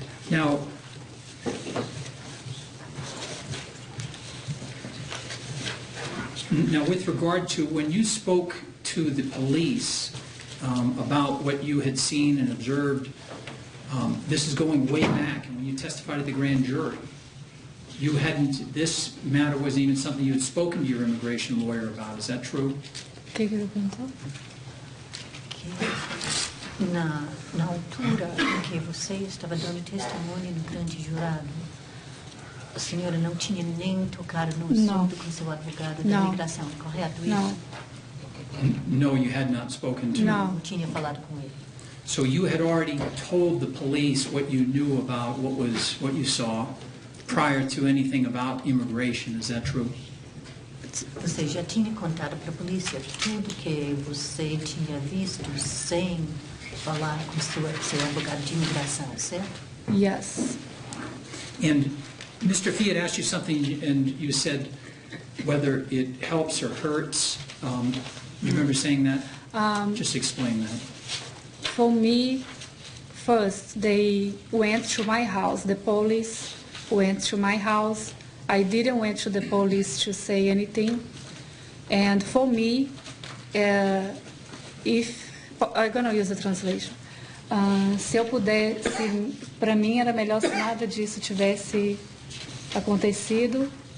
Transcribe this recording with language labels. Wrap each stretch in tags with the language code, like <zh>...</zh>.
<en>Now, with regard to when you spoke to the police about what you had seen and observed, this is going way back, and when you testified at the grand jury, you hadn't, this matter wasn't even something you had spoken to your immigration lawyer about. Is that true?</en> <pt>O que ele perguntou? Que na altura em que você estava dando testemunho no grande jurado, a senhora não tinha nem tocado no Não. assunto com seu advogado da Não. imigração, correto? Isso? Não.</pt> <en>No, you had not spoken to.</en> <pt>Não. Não tinha falado com ele.</pt> <en>So you had already told the police what you knew about what you saw prior to anything about immigration. Is that true?</en> <pt>Você já tinha contado para a polícia tudo que você tinha visto sem falar com seu advogado de imigração, certo?</pt> <en>Yes. And Mr. Fee had asked you something, and you said whether it helps or hurts. You remember saying that? Just explain that. For me, first, they went to my house. The police went to my house. I didn't went to the police to say anything. And for me, if I'm going to use the translation.</en> <pt>Se eu pudesse, para mim era melhor se nada disso tivesse acontecido.</pt>